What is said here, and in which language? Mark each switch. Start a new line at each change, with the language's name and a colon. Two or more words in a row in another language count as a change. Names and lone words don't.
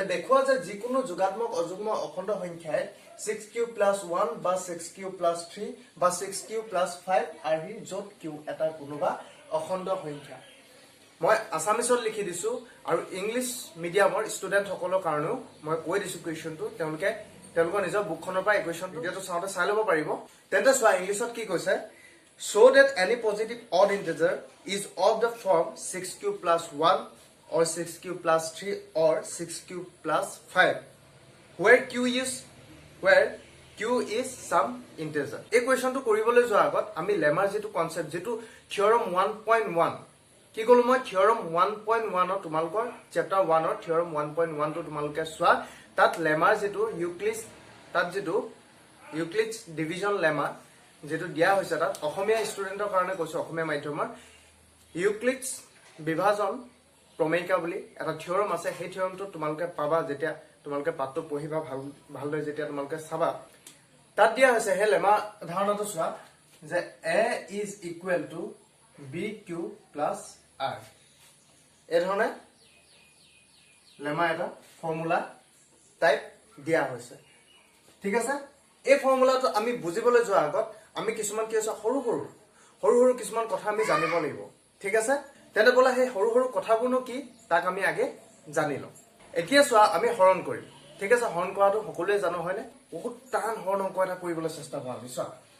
Assamese: দেখুৱা যে যিকোনো যোগাত্মক অযুগ্ম অখণ্ড সংখ্যাই 6q + 1 বা 6q + 3 বা 6q + 5 আদি য'ত q এটা কোনোবা অখণ্ড সংখ্যা মই আসামিছত লিখি দিছো আৰু
English: English mediumৰ student
Assamese: সকলৰ কাৰণেও মই কৈ দিছো কোৱেশ্চনটো তেওঁলোকৰ নিজৰ বুকখনৰ পৰা কোৱেশ্চন ভিডিঅ'টো চাওঁতে চাই ল'ব পাৰিব তেন্তে চোৱা ইংলিশত কি কৈছে
English: show that any positive odd integer is of the form 6q + 1 or 6q + 3 or 6q + 5 where q is some integer
Assamese: এই কোৱেশ্চনটো কৰিবলৈ যোৱাৰ আগত আমি লেমাৰ যেটো কনসেপ্ট যেটো থিওৰম 1.1 কি কলো মই থিওৰম 1.1 ৰ তোমালোকৰ চেপ্টাৰ 1 ৰ থিওৰম 1.1 টো তোমালোকে চোৱা তাত লেমাৰ যেটো ইউক্লিডছ
English: division lemmaৰ
Assamese: যেটো দিয়া হৈছে তাত অসমীয়া ষ্টুডেন্টৰ কাৰণে কৈছো অসমীয়া মাধ্যমৰ ইউক্লিডছ বিভাজন প্ৰমেয়িকা বুলি এটা থিওৰম আছে সেই থিওৰমটো তোমালোকে পাবা যেতিয়া তোমালোকে পাঠটো পঢ়িবা ভালদৰে যেতিয়া তোমালোকে চাবা তাত দিয়া হৈছে হে লেমাৰ ধাৰণাটো চোৱা যে
English: a is equal to bq plus r
Assamese: এই ধৰণে লেমা এটা
English: formula type
Assamese: দিয়া হৈছে ঠিক আছে এই ফৰ্মুলাটো আমি বুজিবলৈ যোৱাৰ আগত আমি কিছুমান কি আছে সৰু কিছুমান কথা আমি জানিব লাগিব ঠিক আছে তেনে বলা সেই সৰু কথাবোৰনো কি তাক আমি আগে জানি লওঁ এতিয়া চোৱা আমি হৰণ কৰিম ঠিক আছে হৰণ কৰাটো সকলোৱে জানো হয়নে বহুত টান হৰণ অংক এটা কৰিবলৈ চেষ্টা কৰা আমি চোৱা